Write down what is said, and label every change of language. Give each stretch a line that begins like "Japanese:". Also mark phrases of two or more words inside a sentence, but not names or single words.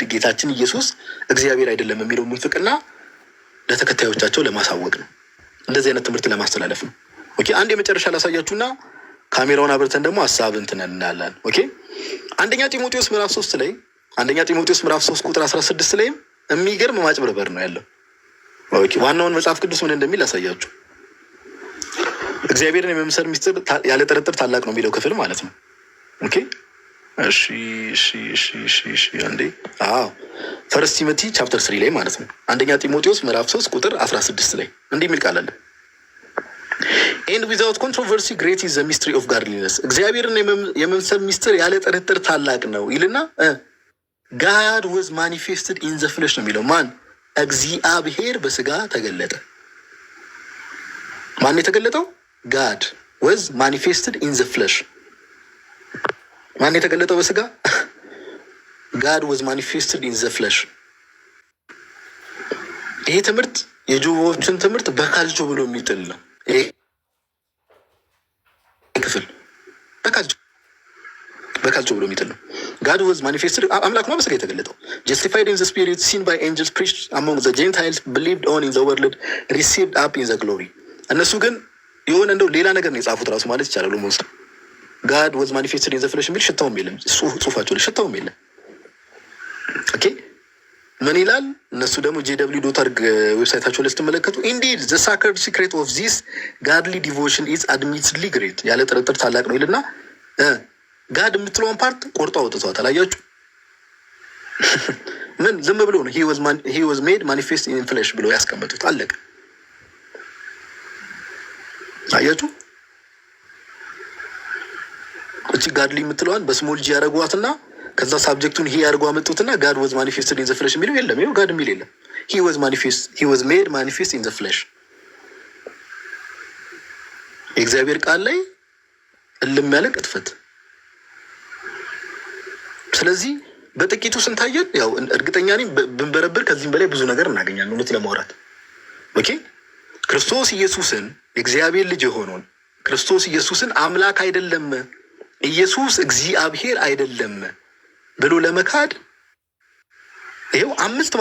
Amharic: ጌታችን ኢየሱስ እግዚአብሔር አይደለም የሚለው ምንፍቅና ለተከታዮቻቸው ለማሳወቅ ነው። እንደዚህ አይነት ትምህርት ለማስተላለፍ ነው። ኦኬ፣ አንድ የመጨረሻ ላሳያችሁና ካሜራውን አብርተን ደግሞ ሀሳብ እንትን እናያለን። ኦኬ፣ አንደኛ ጢሞቴዎስ ምዕራፍ 3 ላይ አንደኛ ጢሞቴዎስ ምዕራፍ 3 ቁጥር 16 ላይ የሚገርም ማጭበርበር ነው ያለው። ኦኬ፣ ዋናውን መጽሐፍ ቅዱስ ምን እንደሚል አሳያችሁ። እግዚአብሔርን የመምሰል ሚስጥር ያለ ጥርጥር ታላቅ ነው የሚለው ክፍል ማለት ነው። ኦኬ፣ እሺ አንዴ
English: first Timothy chapter 3
Amharic: ላይ ማለት ነው። አንደኛ ጢሞቴዎስ ምዕራፍ 3 ቁጥር 16 ላይ እንዲህ የሚል ቃል አለ።
English: and without controversy great is the mystery of godliness።
Amharic: እግዚአብሔርን የመምሰል ሚስጥር ያለ ጥርጥር ታላቅ ነው ይልና
English: God was manifested in the flesh
Amharic: ነው የሚለው። ማን? እግዚአብሔር በስጋ ተገለጠ። ማን የተገለጠው?
English: God was manifested in the flesh።
Amharic: ማን የተገለጠው በስጋ?
English: God was manifested in the flesh።
Amharic: ይሄ ትምህርት የጆባዎችን ትምህርት በካልቾ ብሎ የሚጥል ነው። ይሄ ክፍል በካልቾ ብሎ የሚጥል ነው።
English: God was manifested
Amharic: አምላክ ነው በስጋ የተገለጠው።
English: justified in the spirit, seen by angels, preached among the Gentiles, believed on in the world, received up in the glory።
Amharic: እነሱ ግን የሆነ እንደው ሌላ ነገር ነው የጻፉት ራሱ ማለት ይቻላል። ሞስ
English: God was manifested in the flesh
Amharic: የሚል ሽታውም የለም፣ ጽሁፋቸው ላይ ሽታውም የለም። ኦኬ፣ ምን ይላል? እነሱ ደግሞ JW.org ዌብሳይታቸው ላይ ስትመለከቱ
English: indeed the sacred secret of this godly devotion is admittedly great
Amharic: ያለ ጥርጥር ታላቅ ነው ይልና ጋድ የምትለውን ፓርት ቆርጦ አውጥተዋታል። አያችሁ? ምን ዝም ብሎ ነው
English: he was made manifest in flesh
Amharic: ብሎ ያስቀመጡት። አለቀ። አያችሁ? እቺ ጋድሊ የምትለዋን በስሞል ጂ ያደረጓትና ከዛ ሳብጀክቱን ይሄ ያደርጉ አመጡትና
English: God was manifested in the flesh
Amharic: የሚለው የለም። ይሄው ጋድ የሚል የለም።
English: he was made manifest in the flesh።
Amharic: የእግዚአብሔር ቃል ላይ እልም ያለ ቅጥፈት። ስለዚህ በጥቂቱ ስንታየን ያው እርግጠኛ ነኝ ብንበረብር ከዚህም በላይ ብዙ ነገር እናገኛለን እውነት ለማውራት። ኦኬ፣ ክርስቶስ ኢየሱስን የእግዚአብሔር ልጅ የሆነውን ክርስቶስ ኢየሱስን አምላክ አይደለም ኢየሱስ እግዚአብሔር አይደለም ብሎ ለመካድ ይሄው 5